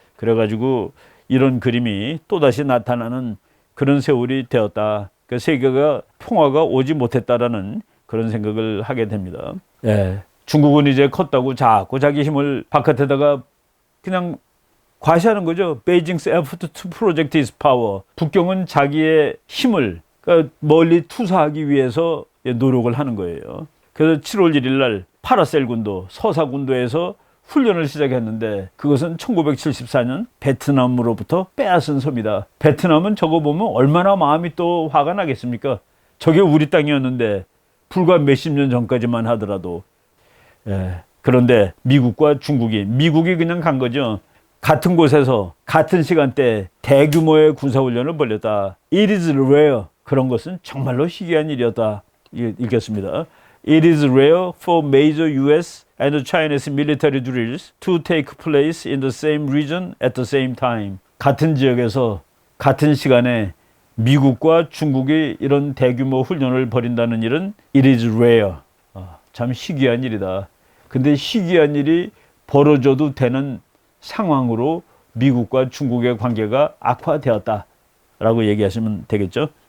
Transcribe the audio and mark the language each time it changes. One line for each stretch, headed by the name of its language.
Korean: 그래가지고 이런 그림이 또다시 나타나는 그런 세월이 되었다. 그 세계가 평화가 오지 못했다라는 그런 생각을 하게 됩니다. 예, 중국은 이제 컸다고 자꾸 자기 힘을 바깥에다가 그냥 과시하는 거죠.
English: Beijing's effort to project its power.
Korean: 북경은 자기의 힘을 그러니까 멀리 투사하기 위해서 노력을 하는 거예요. 그래서 7월 1일 날 파라셀 군도, 서사 군도에서 훈련을 시작했는데 그것은 1974년 베트남으로부터 빼앗은 섬이다. 베트남은 저거 보면 얼마나 마음이 또 화가 나겠습니까? 저게 우리 땅이었는데 불과 몇십 년 전까지만 하더라도. 그런데 미국이 그냥 간 거죠. 같은 곳에서 같은 시간대 대규모의 군사훈련을 벌였다.
English: It is rare.
Korean: 그런 것은 정말로 희귀한 일이었다. 읽겠습니다.
English: It is rare for major US and Chinese military drills to take place in the same region at the same time.
Korean: 같은 지역에서 같은 시간에 미국과 중국이 이런 대규모 훈련을 벌인다는 일은
English: it is rare.
Korean: 참 희귀한 일이다. 근데 희귀한 일이 벌어져도 되는 상황으로 미국과 중국의 관계가 악화되었다라고 얘기하시면 되겠죠.